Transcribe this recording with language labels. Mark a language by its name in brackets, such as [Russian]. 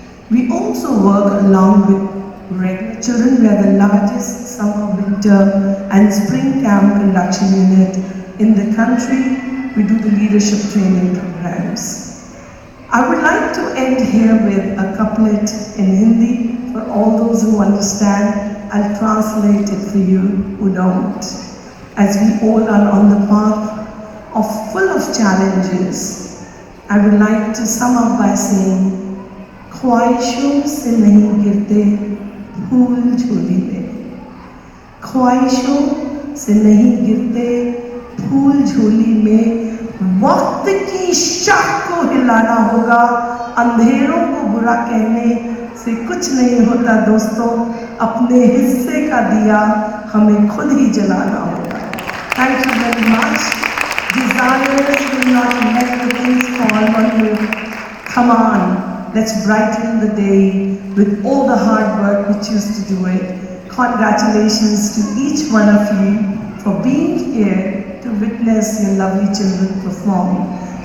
[English] We also work along with regular children. We are the largest summer, winter and spring camp induction unit in the country. We do the leadership training programs. I would like to end here with a couplet in Hindi for all those who understand. I'll translate it for you who don't. As we all are on the path of full of challenges, I would like to sum up by saying, [Hindi] ख्वाहिशों से नहीं गिरते फूल झोली में, ख्वाहिशों से नहीं गिरते फूल झोली में, वक्त की शाख को हिलाना होगा, अंधेरों को बुरा कहने से कुछ नहीं होता दोस्तों, अपने हिस्से का दिया हमें खुद ही जलाना होगा. [English] Thank you very much. Desires will not let the things fall on you. Come on, let's brighten the day with all the hard work we choose to do it. Congratulations to each one of you for being here to witness your lovely children perform.